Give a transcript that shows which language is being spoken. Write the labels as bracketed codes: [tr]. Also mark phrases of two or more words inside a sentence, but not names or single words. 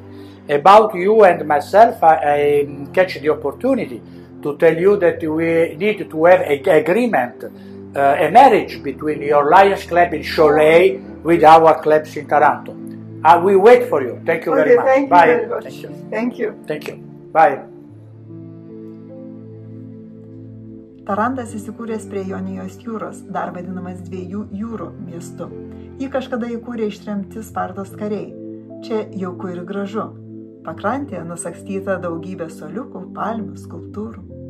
[en] About you and myself, I catch the opportunity to tell you that we need to have an agreement, a marriage between your Lions Club in Cholet with our clubs in Taranto. We wait for you. Thank you very much. Thank Bye. You very much. Thank you. Thank you. Bye. [lt] Tarantas įsikūręs prie Jonijos jūros, dar vadinamas dviejų jūrų miestu. Jį kažkada įkūrė ištremti Spartos kariai. Čia jauku ir gražu. Pakrantėje nusakstyta daugybė suoliukų, palmių, skulptūrų.